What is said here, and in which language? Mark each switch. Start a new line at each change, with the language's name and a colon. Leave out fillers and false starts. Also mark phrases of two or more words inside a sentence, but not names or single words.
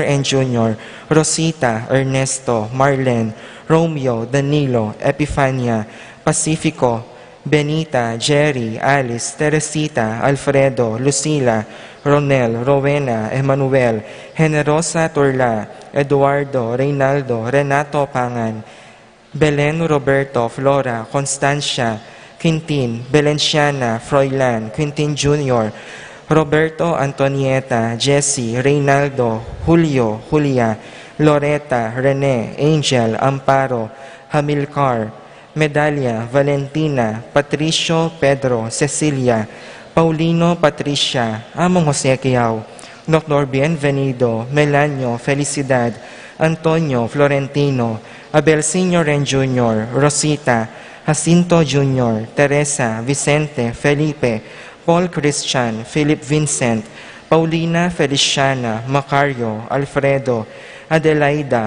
English: and Jr., Rosita, Ernesto, Marlen, Romeo, Danilo, Epifania, Pacifico, Benita, Jerry, Alice, Teresita, Alfredo, Lucila, Ronel, Rowena, Emmanuel, Generosa Turla, Eduardo, Reynaldo, Renato Pangan, Belen Roberto, Flora, Constancia, Quintin, Belenciana, Froilan, Quintin Jr., Roberto Antonieta, Jesse, Reynaldo, Julio, Julia, Loretta, Rene, Angel, Amparo, Hamilcar, Medalia, Valentina, Patricio, Pedro, Cecilia, Paulino, Patricia, Among Jose Quiao, Dr. Bienvenido, Melanio, Felicidad, Antonio, Florentino, Abel Sr. and Jr., Rosita, Jacinto Jr., Teresa, Vicente, Felipe, Paul Christian, Philip Vincent, Paulina Feliciana, Macario, Alfredo, Adelaida,